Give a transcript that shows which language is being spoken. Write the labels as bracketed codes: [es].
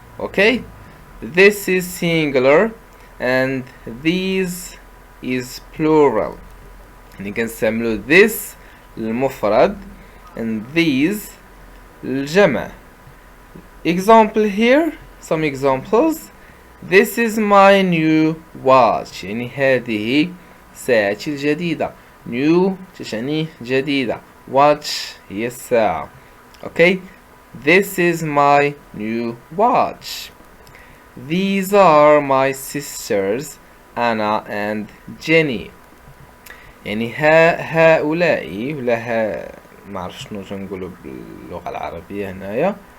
[en] okay, this is singular and these is plural [ar] يعني كنستعملو [en] this [ar] للمفرد [en] and these [ar] للجمع. [en] example here, some examples. this is my new watch [ar] يعني هذه ساعتي الجديدة. new تعني جديدة. watch هي الساعة. [en] okay, this is my new watch. these are my sisters Anna and Jenny [ar] يعني هؤلاء ولا معرف شنو تنقولوا باللغة العربية هنايا.